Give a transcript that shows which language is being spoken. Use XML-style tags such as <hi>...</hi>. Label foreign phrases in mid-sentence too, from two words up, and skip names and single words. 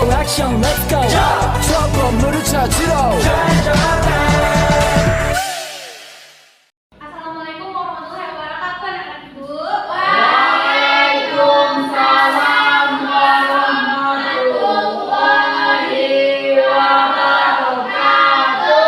<ko>액션</ko> <en>let's go</en> <ko>저 건물을 찾으러</ko> <ar>السلام عليكم ورحمة الله وبركاته</ar> <id>anak-anak ibu.</id> <ar>وعليكم السلام ورحمة الله وبركاته.</ar>